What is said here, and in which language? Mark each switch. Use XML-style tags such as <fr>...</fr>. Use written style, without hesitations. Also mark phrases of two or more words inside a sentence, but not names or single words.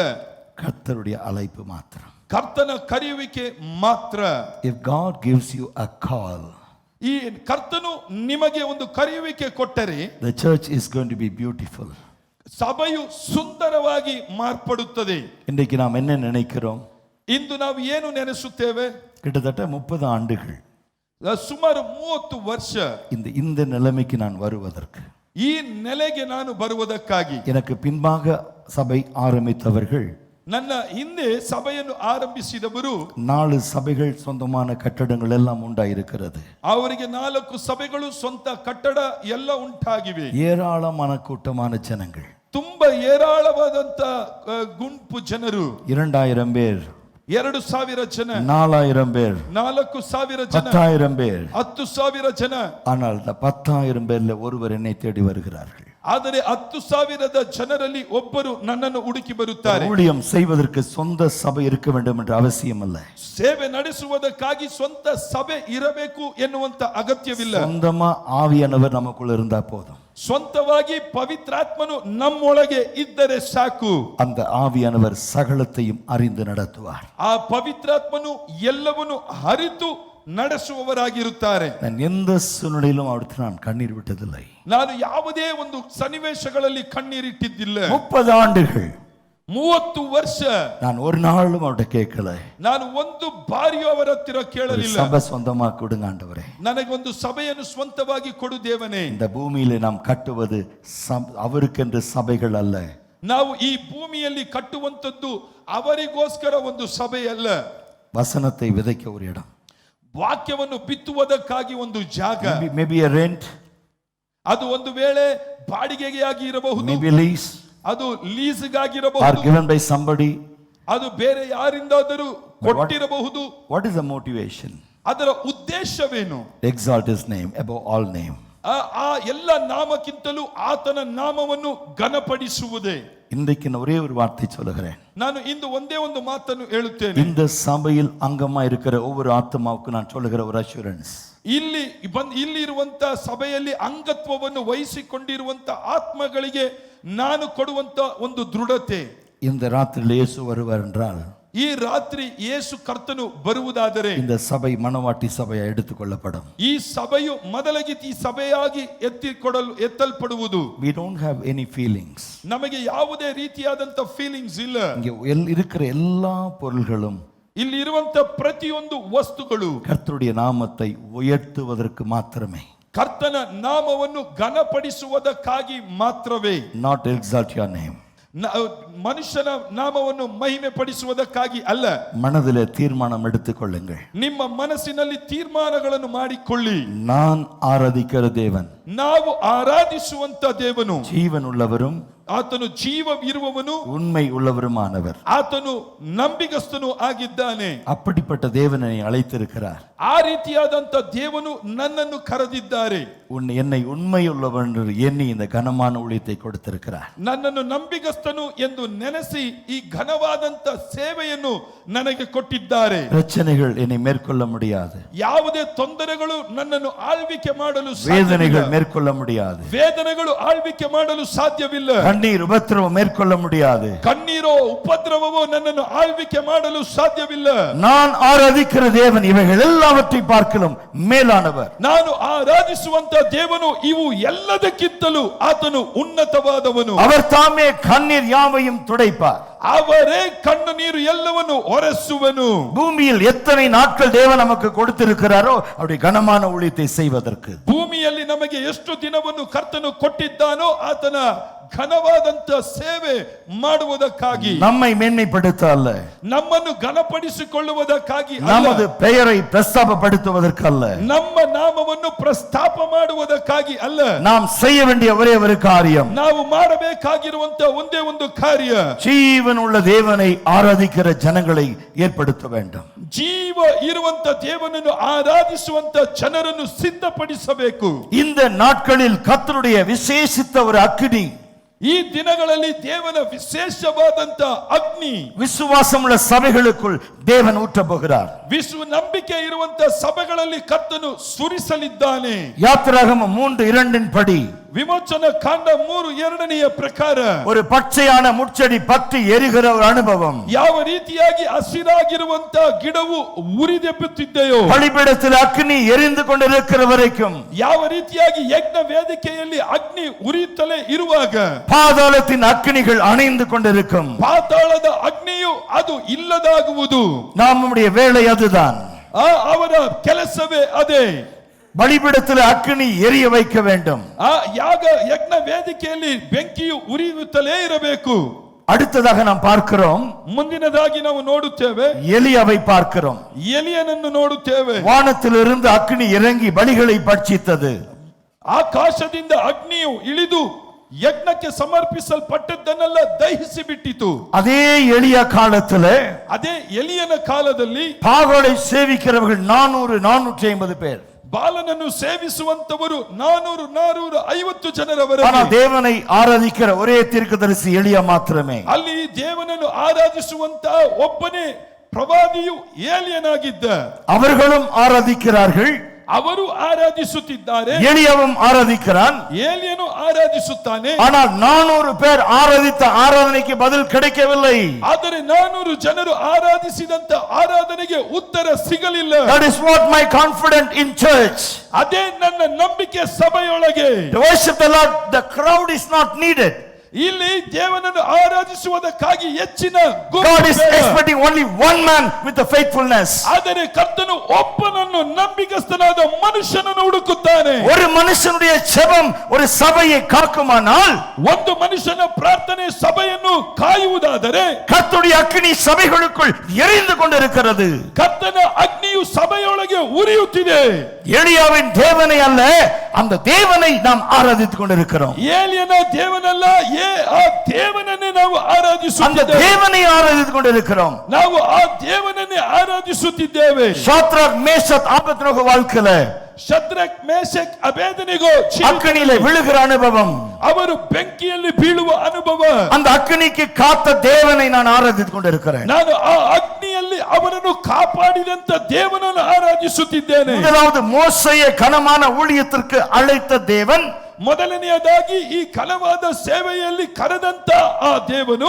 <ta>கர்த்தருடைய அழைப்பு மாத்திரம்.</ta> <kn>ಕರ್ತನ ಕರೆಯುವಿಕೆ ಮಾತ್ರ.</kn> <en>If God gives you a call,</en> <kn>ಈ ಕರ್ತನು ನಿಮಗೆ ಒಂದು ಕರೆಯುವಿಕೆ ಕೊಟ್ಟರೆ</kn> <en>the church is going to be beautiful.</en> <kn>ಸಭೆಯು ಸುಂದರವಾಗಿ ಮಾರ್ಪಡುತ್ತದೆ.</kn> <ta>இன்றைக்கு நாம் என்ன நினைக்கிறோம்?</ta> <kn>ಇಂದು ನಾವು ಏನು ನೆನೆಸುತ್ತೇವೆ?</kn> <ta>கிட்டத்தட்ட 30 ஆண்டுகள்</ta> <kn>ಸುಮಾರು 30 ವರ್ಷ</kn> <ta>இந்த நிலைமைக்கு நான் வருவதற்கு,</ta> <kn>ಈ ನೆಲೆಗೆ ನಾನು ಬರುವುದಕ್ಕಾಗಿ,</kn> <ta>எனக்கு பின்பாக சபை ஆரம்பித்தவர்கள்,</ta> <kn>ನನ್ನ ಹಿಂದೆ ಸಭೆಯನ್ನು ಆರಂಭಿಸಿದವರು</kn> <ta>4 சபைகள் சொந்தமான கட்டடங்கள் எல்லாம் உண்டாயிருக்கிறது.</ta> <kn>ಅವರಿಗೆ 4 ಸಭೆಗಳು ಸ್ವಂತ ಕಟ್ಟಡ ಎಲ್ಲ ಉಂಟಾಗಿವೆ.</kn> <ta>ஏராளமான கூட்டமான ஜனங்கள்,</ta> <kn>ತುಂಬಾ ಏರಾಳವಾದಂತ ಗುಂಪು ಜನರು,</kn> <ta>2000 பேர்,</ta> <kn>2000 ಜನ,</kn> <ta>4000 பேர்,</ta> <kn>4000 ಜನ,</kn> <ta>10,000 பேர்.</ta> <kn>10,000 ಜನ.</kn> <ta>ஆனால் இந்த 10,000 பேர்ல ஒருவர் என்னை தேடி வருகிறார்கள்.</ta> <kn>ಆದರೆ 10,000 ಜನರಲ್ಲಿ ಒಬ್ಬರು ನನ್ನನ್ನು ಹುಡುಕಿ ಬರುತ್ತಾರೆ.</kn> <ta>ஊழியம் செய்வதற்கு சொந்த சபை இருக்க வேண்டும் என்ற அவசியம் அல்ல.</ta> <kn>ಸೇವೆ ನಡೆಸುವುದಕ್ಕಾಗಿ ಸ್ವಂತ ಸಭೆ ಇರಬೇಕು ಎನ್ನುವಂತ ಅಗತ್ಯವಿಲ್ಲ.</kn> <ta>சொந்தமா ஆவியானவர் நமக்குள்ள இருந்தா போதும்.</ta> <kn>ಸ್ವಂತವಾಗಿ ಪವಿತ್ರಾತ್ಮನು ನಮ್ಮೊಳಗೆ ಇದ್ದರೆ ಸಾಕು.</kn> <ta>அந்த ஆவியானவர் சகலத்தையும் அறிந்து நடத்துவார்.</ta> <kn>ಆ ಪವಿತ್ರಾತ್ಮನು ಎಲ್ಲವನ್ನು ಅರಿತು ನಡೆಸುವವರಾಗಿರುತ್ತಾರೆ.</kn> <ta>நான் எந்த சூழ்நிலையிலும் அவருக்கு நான் கண்ணீர் விட்டதில்லை.</ta> <kn>ನಾನು ಯಾವುದೇ ಒಂದು ಸನ್ನಿವೇಶಗಳಲ್ಲಿ ಕಣ್ಣೀರಿಟ್ಟಿದ್ದಿಲ್ಲ.</kn> <ta>30 ஆண்டுகள்,</ta> <kn>30 ವರ್ಷ</kn> <ta>நான் ஒரு நாளும் அவர்கிட்ட கேட்கல,</ta> <kn>ನಾನು ಒಂದು ಬಾರಿಯೂ ಅವರ ಹತ್ತಿರ</kn> <ta>ஒரு</ta> <kn>ಕೇಳಲಿಲ್ಲ,</kn> <ta>சபை சொந்தமா கொடுங்க ஆண்டவரே,</ta> <kn>ನನಗೊಂದು ಸಭೆಯನ್ನು ಸ್ವಂತವಾಗಿ ಕೊಡು ದೇವನೇ.</kn> <ta>இந்த பூமியில நாம் கட்டுவது அவருக்கென்று சபைகள் அல்ல.</ta> <kn>ನಾವು ಈ ಭೂಮಿಯಲ್ಲಿ ಕಟ್ಟುವಂತದ್ದು ಅವರಿಗೋಸ್ಕರ ಒಂದು ಸಭೆ ಅಲ್ಲ.</kn> <ta>வசனத்தை விதைக்க ஒரு இடம்,</ta> <kn>ವಾಕ್ಯವನ್ನು ಬಿತ್ತುವುದಕ್ಕಾಗಿ ಒಂದು ಜಾಗ,</kn> <en>maybe a rent,</en> <kn>ಅದು ಒಂದು ವೇಳೆ ಬಾಡಿಗೆಗೆ ಆಗಿ ಇರಬಹುದು,</kn> <en>maybe lease,</en> <kn>ಅದು ಲೀಸ್ಗಾಗಿ</kn> <en>or</en> <kn>ಇರಬಹುದು,</kn> <en>given by somebody.</en> <kn>ಅದು ಬೇರೆ ಯಾರಿಂದಾದರೂ ಕೊಟ್ಟಿರಬಹುದು.</kn> <en>What is the motivation?</en> <kn>ಅದರ ಉದ್ದೇಶವೇನು?</kn> <en>Exalt his name above all name.</en> <kn>ಆ ಎಲ್ಲ ನಾಮಕ್ಕಿಂತಲೂ ಆತನ ನಾಮವನ್ನು ಘನಪಡಿಸುವುದೇ.</kn> <ta>இன்றைக்கு நான் ஒரே ஒரு வார்த்தை சொல்லுகிறேன்.</ta> <kn>ನಾನು ಇಂದು ಒಂದೇ ಒಂದು ಮಾತನ್ನು ಹೇಳುತ್ತೇನೆ.</kn> <ta>இந்த சபையில் அங்கமா இருக்கிற ஒவ்வொரு ஆத்மாவுக்கு நான் சொல்லுகிற ஒரு அஷூரன்ஸ்,</ta> <kn>ಇಲ್ಲಿ ಇರುವಂತ ಸಭೆಯಲ್ಲಿ ಅಂಗತ್ವವನ್ನು ವಹಿಸಿಕೊಂಡಿರುವಂತ ಆತ್ಮಗಳಿಗೆ ನಾನು ಕೊಡುವಂತ ಒಂದು ದೃಢತೆ,</kn> <ta>இந்த ராத்திரியில் இயேசு வருவார் என்றால்,</ta> <kn>ಈ ರಾತ್ರಿ ಯೇಸು ಕರ್ತನು ಬರುವುದಾದರೆ</kn> <ta>இந்த சபை மனவாட்டி சபையா எடுத்துக்கொள்ளப்படும்.</ta> <kn>ಈ ಸಭೆಯು ಮೊದಲಗಿ ಸಭೆಯಾಗಿ ಎತ್ತಲ್ಪಡುವುದು.</kn> <en>We don't have any feelings.</en> <kn>ನಮಗೆ ಯಾವುದೇ ರೀತಿಯಾದಂತ ಫೀಲಿಂಗ್ಸ್ ಇಲ್ಲ.</kn> <ta>இங்கே இருக்கிற எல்லா பொருள்களும்,</ta> <kn>ಇಲ್ಲಿ ಇರುವಂತ ಪ್ರತಿಯೊಂದು ವಸ್ತುಗಳು</kn> <ta>கர்த்தருடைய நாமத்தை உயர்த்துவதற்கு மாத்திரமே.</ta> <kn>ಕರ್ತನ ನಾಮವನ್ನು ಘನಪಡಿಸುವುದಕ್ಕಾಗಿ ಮಾತ್ರವೇ.</kn> <en>Not exalt your name.</en> <kn>ಮನುಷ್ಯನ ನಾಮವನ್ನು ಮಹಿಮೆ ಪಡಿಸುವುದಕ್ಕಾಗಿ ಅಲ್ಲ.</kn> <ta>மனதிலே தீர்மானம் எடுத்துக்கொள்ளுங்கள்.</ta> <kn>ನಿಮ್ಮ ಮನಸ್ಸಿನಲ್ಲಿ ತೀರ್ಮಾನಗಳನ್ನು ಮಾಡಿಕೊಳ್ಳಿ.</kn> <ta>நான் ஆராதிக்கிற தேவன்,</ta> <kn>ನಾವು ಆರಾಧಿಸುವಂತ ದೇವನು</kn> <ta>ஜீவன் உள்ளவரும்</ta> <kn>ಆತನು ಜೀವವಿರುವವನು,</kn> <ta>உண்மை உள்ளவருமானவர்.</ta> <kn>ಆತನು ನಂಬಿಗಸ್ತನು ಆಗಿದ್ದಾನೆ.</kn> <ta>அப்படிப்பட்ட தேவனை அழைத்திருக்கிறார்.</ta> <kn>ಆ ರೀತಿಯಾದಂತ ದೇವನು ನನ್ನನ್ನು ಕರೆದಿದ್ದಾರೆ.</kn> <ta>என்னை உண்மை உள்ளவன் என்று எண்ணி இந்த கனமான ஊழியத்தை கொடுத்திருக்கிறார்.</ta> <kn>ನನ್ನನ್ನು ನಂಬಿಗಸ್ತನು ಎಂದು ನೆನೆಸಿ ಈ ಘನವಾದಂತ ಸೇವೆಯನ್ನು ನನಗೆ ಕೊಟ್ಟಿದ್ದಾರೆ.</kn> <ta>பிரச்சனைகள் என்னை மேற்கொள்ள முடியாது.</ta> <kn>ಯಾವುದೇ ತೊಂದರೆಗಳು ನನ್ನನ್ನು ಆಳ್ವಿಕೆ ಮಾಡಲು</kn> <ta>வேதனைகள் மேற்கொள்ள முடியாது.</ta> <kn>ವೇದನೆಗಳು ಆಳ್ವಿಕೆ ಮಾಡಲು ಸಾಧ್ಯವಿಲ್ಲ.</kn> <ta>கண்ணீர் உபத்திரவம் மேற்கொள்ள முடியாது.</ta> <kn>ಕಣ್ಣೀರೋ ಉಪದ್ರವವೋ ನನ್ನನ್ನು ಆಳ್ವಿಕೆ ಮಾಡಲು ಸಾಧ್ಯವಿಲ್ಲ.</kn> <ta>நான் ஆராதிக்கிற தேவன் இவைகள் எல்லாவற்றை பார்க்கலும் மேலானவர்.</ta> <kn>ನಾನು ಆರಾಧಿಸುವಂತ ದೇವನು ಇವು ಎಲ್ಲದಕ್ಕಿಂತಲೂ ಆತನು ಉನ್ನತವಾದವನು.</kn> <ta>அவர் தாமே கண்ணீர் யாவையும் துடைப்பார்.</ta> <kn>ಅವರೇ ಕಣ್ಣು ನೀರು ಎಲ್ಲವನ್ನು ಒರೆಸುವನು.</kn> <ta>பூமியில் எத்தனை நாட்கள் தேவன் நமக்கு கொடுத்திருக்கிறாரோ அவருடைய கனமான ஊழியத்தை செய்வதற்கு,</ta> <kn>ಭೂಮಿಯಲ್ಲಿ ನಮಗೆ ಎಷ್ಟು ದಿನವನ್ನು ಕರ್ತನು ಕೊಟ್ಟಿದ್ದಾನೋ ಆತನ ಘನವಾದಂತ ಸೇವೆ ಮಾಡುವುದಕ್ಕಾಗಿ,</kn> <ta>நம்மை மேன்மைப்படுத்த அல்ல,</ta> <kn>ನಮ್ಮನ್ನು ಘನಪಡಿಸಿಕೊಳ್ಳುವುದಕ್ಕಾಗಿ ಅಲ್ಲ,</kn> <ta>நமது பெயரை பிரஸ்தாபப்படுத்துவதற்கு அல்ல,</ta> <kn>ನಮ್ಮ ನಾಮವನ್ನು ಪ್ರಸ್ತಾಪ ಮಾಡುವುದಕ್ಕಾಗಿ ಅಲ್ಲ,</kn> <ta>நாம் செய்ய வேண்டிய ஒரே ஒரு காரியம்,</ta> <kn>ನಾವು ಮಾಡಬೇಕಾಗಿರುವಂತ ಒಂದೇ ಒಂದು ಕಾರ್ಯ,</kn> <ta>ஜீவன் உள்ள தேவனை ஆராதிக்கிற ஜனங்களை ஏற்படுத்த வேண்டும்.</ta> <kn>ಜೀವ ಇರುವಂತ ದೇವನನ್ನು ಆರಾಧಿಸುವಂತ ಜನರನ್ನು ಸಿದ್ಧಪಡಿಸಬೇಕು.</kn> <ta>இந்த நாட்களில் கர்த்தருடைய விசேஷித்த ஒரு அக்கினி,</ta> <kn>ಈ ದಿನಗಳಲ್ಲಿ ದೇವನ ವಿಶೇಷವಾದಂತ ಅಗ್ನಿ</kn> <ta>விசுவாசம் உள்ள சபைகளுக்குள் தேவன் ஊற்ற போகிறார்.</ta> <kn>ನಂಬಿಕೆ ಇರುವಂತ ಸಭೆಗಳಲ್ಲಿ ಕರ್ತನು ಸುರಿಸಲಿದ್ದಾನೆ.</kn> <ta>யாத்திராகமம் 3:2 படி</ta> <kn>ವಿಮೋಚನ ಕಾಂಡ 3:2 ಪ್ರಕಾರ</kn> <ta>ஒரு பச்சையான முட்செடி பற்றி எரிகிற ஒரு அனுபவம்,</ta> <kn>ಯಾವ ರೀತಿಯಾಗಿ ಹಸಿರಾಗಿರುವಂತ ಗಿಡವು ಉರಿದೆಬ್ಬುತ್ತಿದೆಯೋ,</kn> <ta>பலிபீடத்தில் அக்கினி எரிந்து கொண்டிருக்கிற வரைக்கும்,</ta> <kn>ಯಾವ ರೀತಿಯಾಗಿ ಯಜ್ಞ ವೇದಿಕೆಯಲ್ಲಿ ಅಗ್ನಿ ಉರಿಯುತ್ತಲೇ ಇರುವಾಗ</kn> <ta>பாதாளத்தின் அக்கினிகள் அணைந்து கொண்டிருக்கும்.</ta> <kn>ಪಾತಾಳದ ಅಗ್ನಿಯು ಅದು ಇಲ್ಲದಾಗುವುದು.</kn> <ta>நம்முடைய வேலை அதுதான்.</ta> <kn>ಅವರ ಕೆಲಸವೇ ಅದೇ.</kn> <ta>பலிபீடத்தில் அக்கினி எரிய வைக்க வேண்டும்.</ta> <kn>ಯಜ್ಞ ವೇದಿಕೆಯಲ್ಲಿ ಬೆಂಕಿಯು ಉರಿಯುತ್ತಲೇ ಇರಬೇಕು.</kn> <ta>அடுத்ததாக நாம் பார்க்கிறோம்,</ta> <kn>ಮುಂದಿನದಾಗಿ ನಾವು ನೋಡುತ್ತೇವೆ,</kn> <ta>எலியாவை பார்க்கிறோம்.</ta> <kn>ಎಲಿಯನನ್ನು ನೋಡುತ್ತೇವೆ.</kn> <ta>வானத்திலிருந்து அக்கினி இறங்கி பலிகளை பட்சித்தது.</ta> <kn>ಆಕಾಶದಿಂದ ಅಗ್ನಿಯು ಇಳಿದು ಯಜ್ಞಕ್ಕೆ ಸಮರ್ಪಿಸಲ್ಪಟ್ಟದ್ದನ್ನೆಲ್ಲ ದಹಿಸಿ ಬಿಟ್ಟಿತು.</kn> <ta>அதே எலியா காலத்துல,</ta> <kn>ಅದೇ ಎಲಿಯನ ಕಾಲದಲ್ಲಿ</kn> <ta>பாகாலை சேவிக்கிறவர்கள் 450 பேர்.</ta> <kn>ಬಾಲನನ್ನು ಸೇವಿಸುವಂತವರು 450 ಜನರವರು.</kn> <ta>ஆனால் தேவனை ஆராதிக்கிற ஒரே தீர்க்கதரிசி எலியா மாத்திரமே.</ta> <kn>ಅಲ್ಲಿ ದೇವನನ್ನು ಆರಾಧಿಸುವಂತ ಒಬ್ಬನೇ ಪ್ರವಾದಿಯು ಏಲಿಯನಾಗಿದ್ದ.</kn> <ta>அவர்களும் ஆராதிக்கிறார்கள்,</ta> <kn>ಅವರು ಆರಾಧಿಸುತ್ತಿದ್ದಾರೆ,</kn> <ta>எலியாவும் ஆராதிக்கிறான்.</ta> <kn>ಏಲಿಯನು ಆರಾಧಿಸುತ್ತಾನೆ.</kn> <ta>ஆனால் 400 பேர் ஆராதித்த ஆராதனைக்கு பதில் கிடைக்கவில்லை.</ta> <kn>ಆದರೆ 400 ಜನರು ಆರಾಧಿಸಿದಂತ ಆರಾಧನೆಗೆ ಉತ್ತರ ಸಿಗಲಿಲ್ಲ.</kn> <en>That is what my confidence in church.</en> <kn>ಅದೇ ನನ್ನ ನಂಬಿಕೆ ಸಭೆಯೊಳಗೆ.</kn> <en>To worship the Lord, the crowd is not needed.</en> <kn>ಇಲ್ಲಿ ದೇವನನ್ನು ಆರಾಧಿಸುವುದಕ್ಕಾಗಿ ಹೆಚ್ಚಿನ</kn> <en>God is expecting only one man with the faithfulness.</en> <kn>ಆದರೆ ಕರ್ತನು ಒಬ್ಬನನ್ನು ನಂಬಿಕಸ್ಥನಾದ ಮನುಷ್ಯನನ್ನು ಹುಡುಕುತ್ತಾನೆ.</kn> <ta>ஒரு மனுஷனுடைய ஜெபம் ஒரு சபையை காக்குமானால்,</ta> <kn>ಒಂದು ಮನುಷ್ಯನ ಪ್ರಾರ್ಥನೆ ಸಭೆಯನ್ನು ಕಾಯುವುದಾದರೆ,</kn> <ta>கர்த்தருடைய அக்கினி சபைகளுக்குள் எரிந்து கொண்டிருக்கிறது.</ta> <kn>ಕರ್ತನ ಅಗ್ನಿಯು ಸಭೆಯೊಳಗೆ ಉರಿಯುತ್ತಿದೆ.</kn> <ta>எலியாவின் தேவனை அல்ல, அந்த தேவனை நாம் ஆராதித்துக் கொண்டிருக்கிறோம்.</ta> <kn>ಏಲಿಯನ ದೇವನಲ್ಲ, ಆ ದೇವನನ್ನೇ ನಾವು</kn> <ta>அந்த</ta> <kn>ಆರಾಧಿಸುತ್ತಿದ್ದೇವೆ.</kn> <ta>தேவனை ஆராதித்துக் கொண்டிருக்கிறோம்.</ta> <kn>ನಾವು ಆ ದೇವನನ್ನೇ ಆರಾಧಿಸುತ್ತಿದ್ದೇವೆ.</kn> <ta>ஷாத்ராக் மேஷாக் ஆபேத்நேகோ வாழ்க்கையில</ta> <kn>ಶದ್ರಕ್ ಮೇಷಕ್ ಅಬೇದನೆಗೋ</kn> <ta>அக்கினியிலே விழுகிற அனுபவம்,</ta> <kn>ಅವರು ಬೆಂಕಿಯಲ್ಲಿ ಬೀಳುವ ಅನುಭವ.</kn> <ta>அந்த அக்கினிக்கு காத்த தேவனை நான் ஆராதித்துக் கொண்டிருக்கிறேன்.</ta> <kn>ನಾನು ಆ ಅಗ್ನಿಯಲ್ಲಿ ಅವನನ್ನು ಕಾಪಾಡಿದಂತ ದೇವನನ್ನು ಆರಾಧಿಸುತ್ತಿದ್ದೇನೆ.</kn> <ta>முதலாவது மோசேயை கனமான ஊழியத்திற்கு அழைத்த தேவன்,</ta> <kn>ಮೊದಲನೆಯದಾಗಿ ಈ ಕಲವಾದ ಸೇವೆಯಲ್ಲಿ ಕರೆದಂತ ಆ ದೇವನು,</kn>